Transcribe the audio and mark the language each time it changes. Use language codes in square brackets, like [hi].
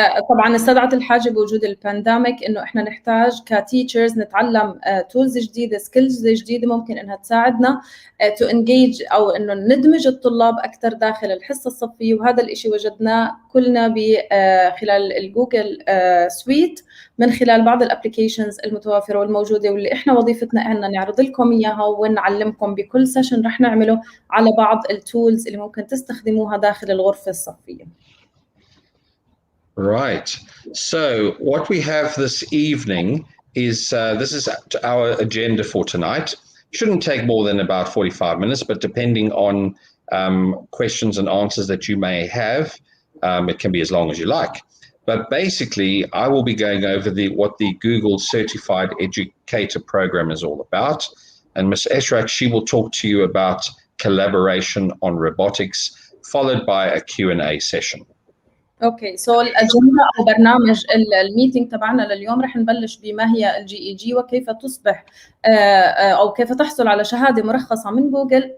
[ar] طبعا استدعت الحاجه بوجود البانديميك انه احنا نحتاج كتيتشرز نتعلم تولز جديده، سكيلز جديده ممكن انها تساعدنا [en] to engage [ar] او انه ندمج الطلاب اكثر داخل الحصه الصفيه، وهذا الشيء وجدناه كلنا خلال الجوجل سويت من خلال بعض الابلكيشنز المتوافره والموجوده، واللي احنا وظيفتنا ان نعرض لكم اياها ونعلمكم بكل سيشن رح نعمله على بعض التولز اللي ممكن تستخدموها داخل الغرفه الصفيه. [en] Right. So what we have this evening is, this is our agenda for tonight. Shouldn't take more than about 45 minutes, but depending on questions and answers that you may have, it can be as long as you like. But basically, I will be going over what the Google Certified Educator Program is all about. And Ms. Eshraq, she will talk to you about collaboration on robotics, followed by a Q&A session. [ar] اوكي الاجنده او برنامج الميتنج تبعنا لليوم رح نبلش بما هي الجي اي جي وكيف تصبح او كيف تحصل على شهاده مرخصه من جوجل.